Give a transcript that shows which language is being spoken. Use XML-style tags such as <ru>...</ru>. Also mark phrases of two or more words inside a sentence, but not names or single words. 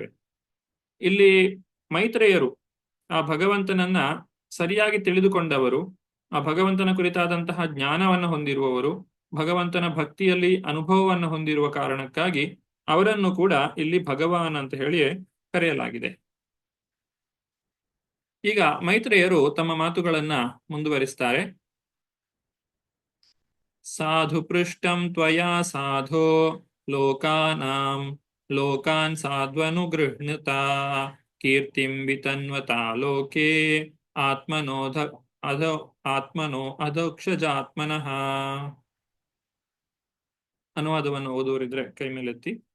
<kn>ಇಲ್ಲಿ ಮೈತ್ರೇಯರು ಆ ಭಗವಂತನನ್ನ ಸರಿಯಾಗಿ ತಿಳಿದುಕೊಂಡವರು, ಆ ಭಗವಂತನ ಕುರಿತಾದಂತಹ ಜ್ಞಾನವನ್ನು ಹೊಂದಿರುವವರು, ಭಗವಂತನ ಭಕ್ತಿಯಲ್ಲಿ ಅನುಭವವನ್ನು ಹೊಂದಿರುವ ಕಾರಣಕ್ಕಾಗಿ ಅವರನ್ನು ಕೂಡ ಇಲ್ಲಿ ಭಗವಾನ್ ಅಂತ ಹೇಳಿ ಕರೆಯಲಾಗಿದೆ. ಈಗ ಮೈತ್ರೇಯರು ತಮ್ಮ ಮಾತುಗಳನ್ನ ಮುಂದುವರಿಸ್ತಾರೆ.</kn> <sa>ಸಾಧು ಪೃಷ್ಟಂ ತ್ವಯಾ ಸಾಧೋ ಲೋಕಾನ್ ಸಾಧ್ವನುಗೃಹ್ಣುತ ಕೀರ್ತಿಂ ವಿತನ್ವತಾ ಲೋಕೆ ಆತ್ಮನೋ ಅಧೋಕ್ಷಜಾತ್ಮನಃ.</sa> <kn>ಅನುವಾದವನ್ನು ಓದುವರಿದ್ರೆ ಕೈ ಮೇಲೆತ್ತಿ.</kn>